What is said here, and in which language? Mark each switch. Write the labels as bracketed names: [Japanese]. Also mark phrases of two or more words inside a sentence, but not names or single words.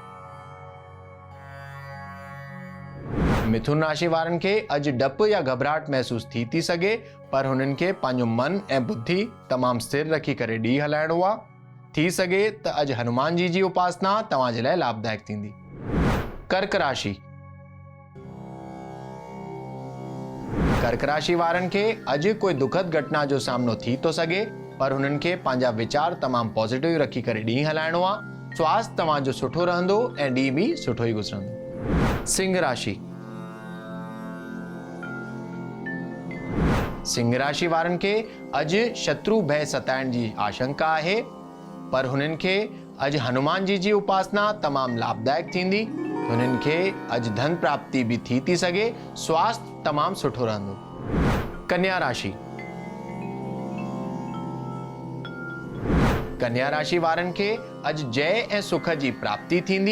[Sindhi] मिथुन राशि वारनि खे अॼु डपु या घबराहट महसूस थी सघे, पर हुननि खे पंहिंजो मन ऐं बुद्धि तमामु स्थिर रखी करे ॾींहुं हलाइणो आहे। थी सघे त अॼु हनुमान जी उपासना तव्हांजे लाइ लाभदायक थींदी। कर्क राशि। कर्क राशि वारनि खे अॼु कोई दुखद घटना जो सामनो थी तो सघे, पर हुननि खे पंहिंजा विचार तमामु पॉजिटिव रखी करे ॾींहुं हलाइणो आहे। स्वास्थ्य तव्हांजो सुठो रहंदो ऐं ॾींहुं बि सुठो ई गुज़रंदो। सिंह राशि। सिंह राशि वारनि खे अॼु शत्रु भय सताइण जी आशंका आहे, पर हुननि खे अॼु हनुमान जी उपासना तमामु लाभदायक थींदी। हुननि खे अॼु धन प्राप्ति भी थी सघे। स्वास्थ्य तमामु सुठो रहंदो। कन्या राशि। कन्या राशि वारनि खे अॼु जय ऐं सुख जी प्राप्ति थींदी।